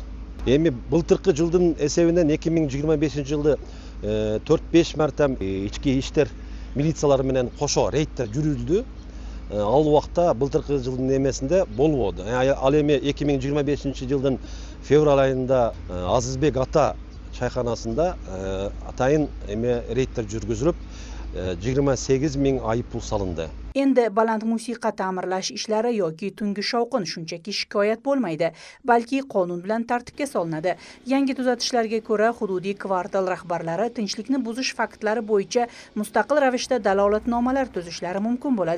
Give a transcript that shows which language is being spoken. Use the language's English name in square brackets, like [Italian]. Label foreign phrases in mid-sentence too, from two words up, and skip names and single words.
[Kyrgyz] Эми былтыркы жылдын эсебинен 2025-жылды 4-5 марта ички иштер милициялары менен кошо рейдтер жүрүлдү. Ал убакта былтыркы жылдын эмесинде болбоду. Ал эми 2025-жылдын февраль айында Азизбек ата чайханасында атайын эме рейдтер жүргүзүлүп 28 000 айып пул салынды. [Uzbek] Endi baland musiqa ta'mirlash ishlari yoki tungi shovqin shunchaki shikoyat bo'lmaydi, balki qonun bilan tartibga solinadi. Yangi tuzatishlarga ko'ra, hududiy kvartal rahbarlari tinchlikni buzish faktlari bo'yicha mustaqil ravishda dalolatnomalar tuzishlari mumkin bo'ladi.